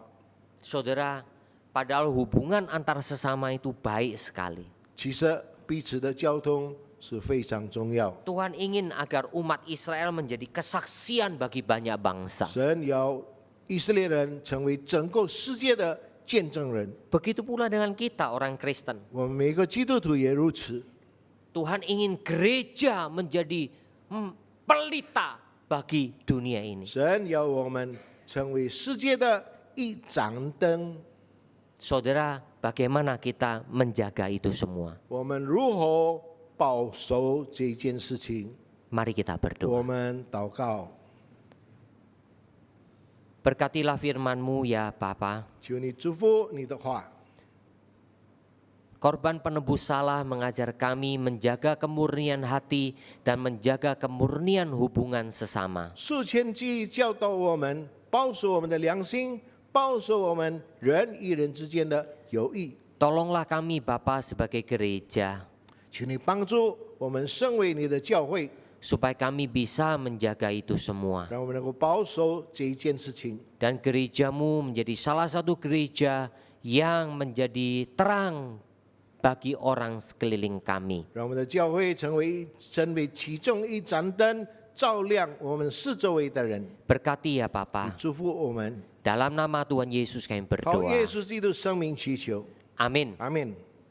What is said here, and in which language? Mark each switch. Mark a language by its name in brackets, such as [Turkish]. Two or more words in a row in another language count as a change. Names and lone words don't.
[Indonesian] Saudara, padahal hubungan antar sesama itu baik sekali. [Chinese] 其实彼此的交通是非常重要。 [Indonesian] Tuhan ingin agar umat Israel menjadi kesaksian bagi banyak bangsa. [Chinese] 神要以色列人成为整个世界的见证人， [Indonesian] Begitu pula dengan kita orang Kristen. [Chinese] 我们每个基督徒也如此。 [Indonesian] Tuhan ingin gereja menjadi pelita bagi dunia ini. [Chinese] 神要我们成为世界的一盏灯。 [Indonesian] Saudara, bagaimana kita menjaga itu semua? [Chinese] 我们如何保守这件事情？ [Indonesian] Mari kita [Chinese] 我 [Indonesian] berdoa. [Chinese] 们祷告， [Indonesian] Berkatilah firman-Mu ya Bapa. [Chinese] 求你祝福你的话。 [Indonesian] Korban penebus salah mengajar kami menjaga kemurnian hati dan menjaga kemurnian hubungan sesama. [Chinese] 数千记教导我们保守我们的良心，保守我们人与人之间的友谊。 [Indonesian] Tolonglah kami Bapa sebagai gereja, [Chinese] 求你帮助我们身为你的教会， [Indonesian] supaya kami bisa menjaga itu semua. [Chinese] 让我们能够保守这一件事情。 [Indonesian] Dan gerejamu menjadi salah satu gereja yang menjadi terang bagi orang sekeliling kami. [Chinese] 让我们的教会成为其中一盏灯，照亮我们四周围的人。 [Indonesian] Berkati ya Bapa. [Chinese] 祝福我们， [Indonesian] Dalam nama Tuhan Yesus kami [Chinese] 靠 [Indonesian] berdoa. [Chinese] 耶稣基督生命祈求， [Indonesian] Amin. [Chinese] 阿门。